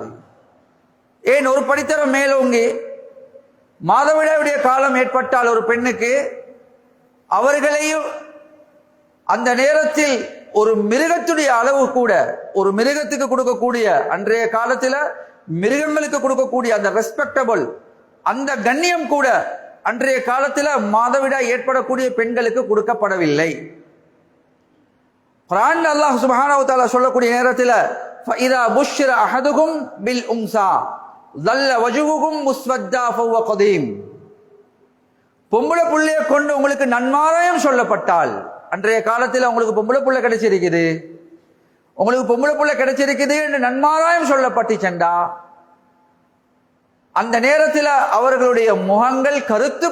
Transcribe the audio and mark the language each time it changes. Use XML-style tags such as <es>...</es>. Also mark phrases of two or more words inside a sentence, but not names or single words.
<ta>ஏன், ஒரு படித்தரம் மேலோங்கி மாதவிடாயுடைய காலம் ஏற்பட்டால் ஒரு பெண்ணுக்கு அவர்களையும் அந்த நேரத்தில் ஒரு மிருகத்துடைய அளவு கூட, ஒரு மிருகத்துக்கு கொடுக்கக்கூடிய அன்றைய காலத்தில் மிருகங்களுக்கு கொடுக்கக்கூடிய அந்த ரெஸ்பெக்டபிள் அந்த கண்ணியம் கூட அன்றைய காலத்தில் மாதவிடாய் ஏற்படக்கூடிய பெண்களுக்கு கொடுக்கப்படவில்லை.</ta> <ar>قرآن الله سبحانه وتعالى</ar> <ta>சொல்லக்கூடிய நேரத்தில்</ta> <ar>فإذا بشر أحدكم بالأنثى ظل وجههم مسودا فهو قديم.</ar> <ta>பொம்பளை புள்ளைய கொண்டு உங்களுக்கு நன்மாராயம் சொல்லப்பட்டால், அன்றைய காலத்தில் உங்களுக்கு பொம்பளை புள்ள கிடைச்சிருக்குது, உங்களுக்கு பொம்பளை புள்ள கிடைச்சிருக்குது என்று நன்மாராயம் சொல்லப்பட்டுச்சண்டா அந்த நேரத்தில் அவர்களுடைய முகங்கள் கருத்து போகும்.</ta>